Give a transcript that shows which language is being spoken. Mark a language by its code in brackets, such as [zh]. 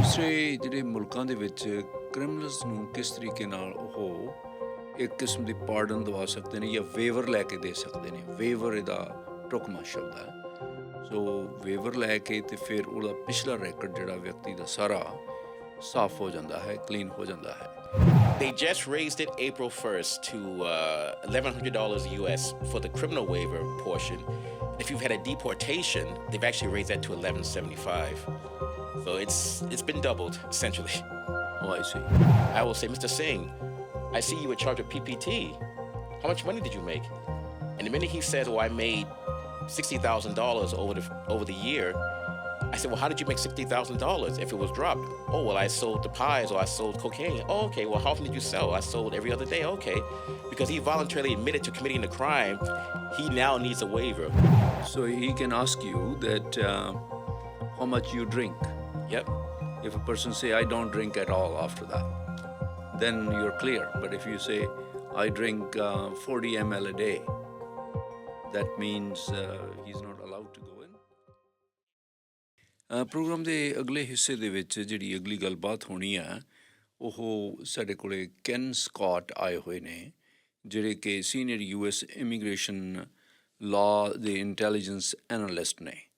[pa] ਦੂਸਰੇ ਜਿਹੜੇ ਮੁਲਕਾਂ ਦੇ ਵਿੱਚ ਕ੍ਰਿਮੀਨਲਸ ਨੂੰ ਕਿਸ ਤਰੀਕੇ ਨਾਲ ਉਹ ਇੱਕ ਕਿਸਮ ਦੀ ਪਾਰਡਨ ਦਵਾ ਸਕਦੇ ਨੇ ਜਾਂ ਵੇਵਰ ਲੈ ਕੇ ਦੇ ਸਕਦੇ ਨੇ। ਵੇਵਰ ਇਹਦਾ ਢੁਕਵਾਂ ਸ਼ਬਦ ਹੈ। ਸੋ ਵੇਵਰ ਲੈ ਕੇ ਤੇ ਫਿਰ ਉਹਦਾ ਪਿਛਲਾ ਰੈਕਡ ਜਿਹੜਾ ਵਿਅਕਤੀ ਦਾ ਸਾਰਾ ਸਾਫ਼ ਹੋ ਜਾਂਦਾ ਹੈ, ਕਲੀਨ ਹੋ ਜਾਂਦਾ ਹੈ। [en] They just raised it April 1st to $1,100 US for the criminal waiver portion. If you've had a deportation, they've actually raised that to $1,175. So it's been doubled, essentially. Oh, I see. I will say, Mr. Singh, I see you were charged with PPT. How much money did you make? And the minute he says, oh, I made $60,000 over the year, I said, well, how did you make $60,000 if it was dropped? Oh, well, I sold the pies or I sold cocaine. Oh, okay. Well, how often did you sell? I sold every other day. Okay. Because he voluntarily admitted to committing the crime, he now needs a waiver. So he can ask you that how much you drink. Yep. If a person say, I don't drink at all after that, then you're clear. But if you say, I drink 40 ml a day, that means he's not allowed to go in. [pa] Programme ਦੇ ਅਗਲੇ ਹਿੱਸੇ ਦੇ ਵਿੱਚ ਜਿਹੜੀ ਅਗਲੀ ਗੱਲਬਾਤ ਹੋਣੀ ਹੈ ਉਹ ਸਾਡੇ ਕੋਲੇ ਕੈਨ ਸਕਾਟ ਆਏ ਹੋਏ ਨੇ, ਜਿਹੜੇ ਕਿ ਸੀਨੀਅਰ US ਇਮੀਗ੍ਰੇਸ਼ਨ ਲਾਅ ਦੇ ਇੰਟੈਲੀਜੈਂਸ ਐਨਾਲਿਸਟ ਨੇ।